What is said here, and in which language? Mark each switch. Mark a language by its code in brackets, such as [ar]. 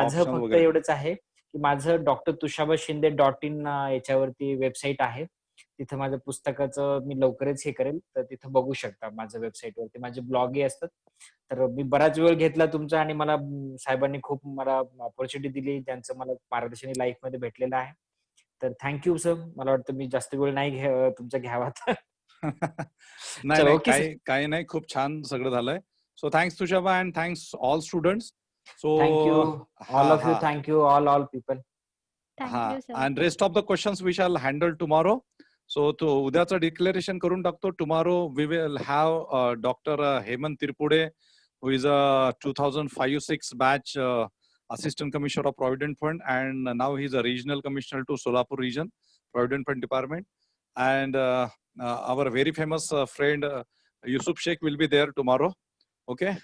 [mr] माझं फक्त एवढंच आहे की माझं drtushabaShinde.in याच्यावरती वेबसाईट आहे. तिथं माझं पुस्तकाचं मी लवकरच हे करेल, तर तिथं बघू शकता. माझ्या वेबसाईटवरती माझे ब्लॉगही असतात. तर मी बराच वेळ घेतला तुमचा, आणि मला साहेबांनी खूप मला ऑपॉर्च्युनिटी दिली, ज्यांचं मला मार्गदर्शन लाईफ मध्ये भेटलेलं आहे. तर [en] Thank you sir. [mr] मला वाटतं मी जास्त वेळ नाही तुमचा घ्यावा. नाही, काही नाही, खूप छान सगळं झालंय. [en] So thanks Tushaba, and thanks all students. So thank you all of you. Thank you all people. And rest of the questions we shall handle tomorrow. [mr] So तो उद्याचं डिक्लेरेशन करून टाकतो. [en] Tomorrow we will have doctor Hemant Tirpude, who is a 2005-06 batch Assistant Commissioner of Provident Fund, and now he's a Regional Commissioner to Solapur Region Provident Fund Department. And our very famous friend Yusuf Sheikh will be there tomorrow. Okay.